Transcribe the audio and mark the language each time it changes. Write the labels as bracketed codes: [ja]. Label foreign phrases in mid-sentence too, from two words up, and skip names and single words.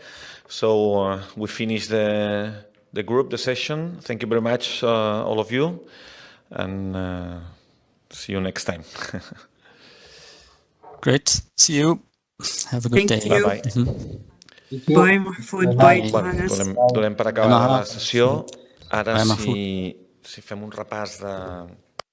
[en] So we finish the group, the session. Thank you very much, all of you, and see you next time. Great. See you. Have a good Thank day. you. Bye-bye. Bye, Mahfoud. Bye, [ca] Bueno, [en] Johannes. [ca] donem per acabar la sessió. Ara, [en] Bye, Mahfoud. [ca] si fem un repàs de